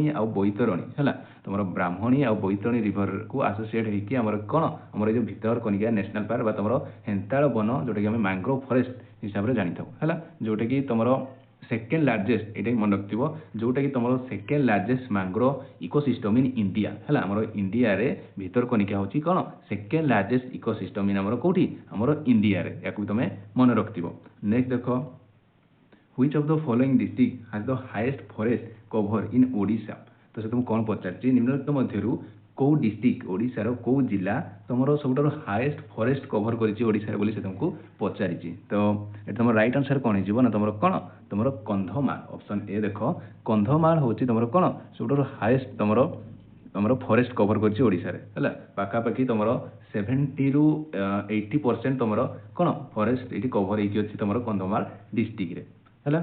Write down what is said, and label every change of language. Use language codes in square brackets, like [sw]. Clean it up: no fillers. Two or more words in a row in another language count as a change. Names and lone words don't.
[or] ଆଉ ବୈତରଣୀ ହେଲା ତୁମର ବ୍ରାହ୍ମଣୀ ଆଉ ବୈତରଣୀ [en] riverକୁ associate [or] ହେଇକି ଆମର କ'ଣ ଆମର ଏଇ ଯେଉଁ ଭିତରକନିକା ନ୍ୟାସନାଲ୍ ପାର୍କ ବା ତୁମର ହେନ୍ତାଳ ବନ ଯେଉଁଟାକି ଆମେ [en] mangrove forest [or] ହିସାବରେ ଜାଣିଥାଉ ହେଲା ଯେଉଁଟାକି ତୁମର [en] second largest [or] ଏଇଟା ମନେ ରଖିଥିବ ଯେଉଁଟାକି ତୁମର [en] second largest mangrove ecosystem in India [or] ହେଲା ଆମର ଇଣ୍ଡିଆରେ ଭିତରକନିକା ହେଉଛି କ'ଣ [en] second largest ecosystem in [or] ଆମର କେଉଁଠି ଆମର ଇଣ୍ଡିଆରେ ୟାକୁ ବି ତୁମେ ମନେ ରଖିଥିବ। [en] ନେକ୍ସଟ ଦେଖ Which of the following district has the highest forest cover in ଓଡ଼ିଶା। [or] ତ ସେ ତୁମକୁ କ'ଣ ପଚାରିଛି ନିମ୍ନଲିଖିତ ମଧ୍ୟରୁ କେଉଁ ଡିଷ୍ଟ୍ରିକ୍ଟ ଓଡ଼ିଶାର କେଉଁ ଜିଲ୍ଲା ତୁମର ସବୁଠାରୁ [en] highest forest cover [or] କରିଛି ଓଡ଼ିଶାରେ ବୋଲି ସେ ତୁମକୁ ପଚାରିଛି। ତ ଏଠି ତୁମର [en] right answer [or] କ'ଣ ହେଇଯିବ ନା ତୁମର କ'ଣ ତୁମର କନ୍ଧମାଳ [en] option A [or] ଦେଖ କନ୍ଧମାଳ ହେଉଛି ତୁମର କ'ଣ ସବୁଠାରୁ ହାଏଷ୍ଟ ତୁମର [en] forest cover [or] କରିଛି ଓଡ଼ିଶାରେ ହେଲା ପାଖାପାଖି ତୁମର 70ରୁ 80% ତୁମର କ'ଣ ଫରେଷ୍ଟ ଏଇଠି କଭର ହେଇକି ଅଛି ତୁମର କନ୍ଧମାଳ ଡିଷ୍ଟ୍ରିକ୍ଟରେ ହେଲା।